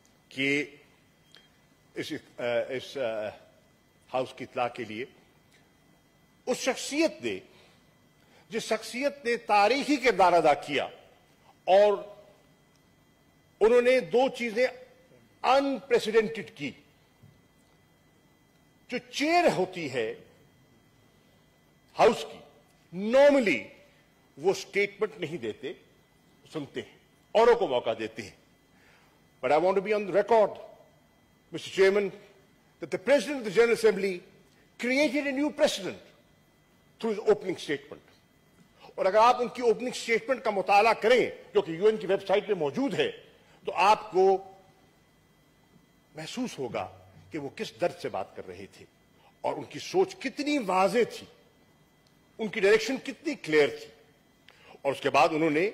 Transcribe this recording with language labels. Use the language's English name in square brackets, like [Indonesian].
[Urdu] کہ اس ہاؤس کی اطلاع کے لیے اس شخصیت نے جس شخصیت نے تاریخی کردار ادا کیا، اور انہوں نے دو چیزیں انپریسیڈنٹڈ کی۔ جو چیئر ہوتی ہے ہاؤس کی، نارملی وہ سٹیٹمنٹ نہیں دیتے، سنتے ہیں، اوروں کو موقع دیتے ہیں۔ [English] But I want to be on the record, Mr. Chairman, that the President of the General Assembly created a new precedent through his opening statement. [Urdu] اور اگر آپ ان کی اوپننگ سٹیٹمنٹ کا مطالعہ کریں جو کہ UN کی ویب سائٹ پہ موجود ہے، تو آپ کو محسوس ہوگا کہ وہ کس درد سے بات کر رہے تھے اور ان کی سوچ کتنی واضح تھی، ان کی ڈائریکشن کتنی کلیئر تھی۔ اور اس کے بعد انہوں